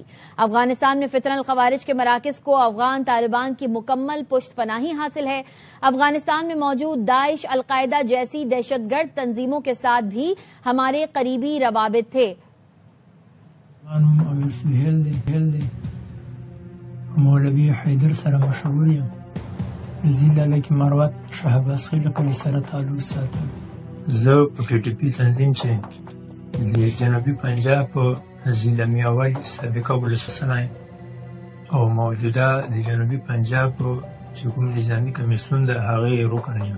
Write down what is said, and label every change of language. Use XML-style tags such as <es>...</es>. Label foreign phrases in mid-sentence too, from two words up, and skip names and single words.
<ur>افغانستان میں فتنہ الخوارج کے مراکز کو افغان طالبان کی مکمل پشت پناہی حاصل ہے۔ افغانستان میں موجود داعش، القاعدہ جیسی دہشت گرد تنظیموں کے ساتھ بھی ہمارے قریبی روابط تھے۔</ur> <ps>مولوی حیدر سره مشهور یم. ضلع کې مروت شهباز خیل کلی سره تعلق ساتم. زه په پی ټی پی تنظیم چې د جنوبي پنجاب په ضلع میاوالی سابقه ولسمشر یم او موجوده د جنوبي پنجاب چې کوم نظامي کمیسیون د هغې رکن یم.</ps>